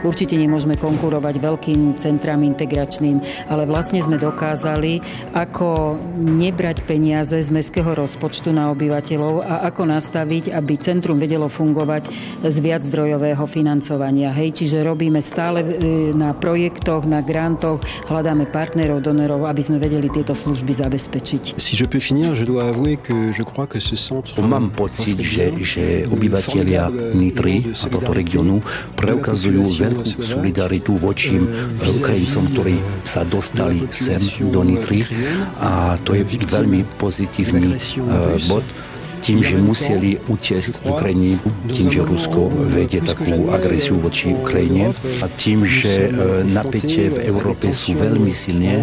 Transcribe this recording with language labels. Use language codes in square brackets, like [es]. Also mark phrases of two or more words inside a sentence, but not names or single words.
[sk] Určite nemôžeme konkurovať veľkým centrám integračným, ale vlastne sme dokázali, ako nebrať peniaze z mestského rozpočtu na obyvateľov a ako nastaviť, aby centrum vedelo fungovať z viaczdrojového financovania. Hej, čiže robíme stále na projektoch, na grantoch, hľadáme partnerov, donorov, aby sme vedeli tieto služby zabezpečiť. [fr] Si je peux finir, je dois avouer que je crois que ce centre... [sk] Mám pocit, že obyvatelia Nitry a tohto regionu preukazujú veľkú solidaritu voči Ukrajincom, ktorí sa dostali sem do Nitry, a to je veľmi pozitívny bod. Tým, že museli utiesť Ukrajine, tým, že Rusko vedie takú agresiu voči Ukrajine a tým, že napätie v Európe sú veľmi silné.